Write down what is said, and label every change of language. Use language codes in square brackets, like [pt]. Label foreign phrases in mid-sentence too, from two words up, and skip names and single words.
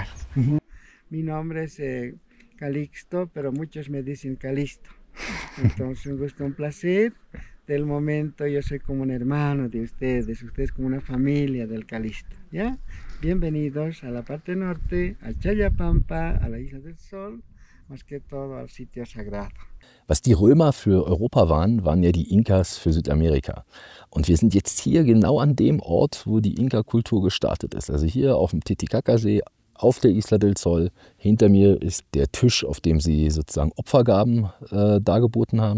[es] Mi nombre es Calixto, pero muchos me dicen Calisto. Entonces un gusto, un placer. Del momento yo soy como un hermano de ustedes como una familia del Calisto, ¿ya? Bienvenidos a la parte norte, a Chayapampa, a la Isla del Sol, más que todo al sitio sagrado. [de] Was die Römer für Europa waren, waren ja die Inkas für Südamerika. Und wir sind jetzt hier genau an dem Ort, wo die Inka-Kultur gestartet ist. Also hier auf dem Titicacasee, auf der Isla del Sol. Hinter mir ist der Tisch, auf dem sie sozusagen Opfergaben dargeboten haben.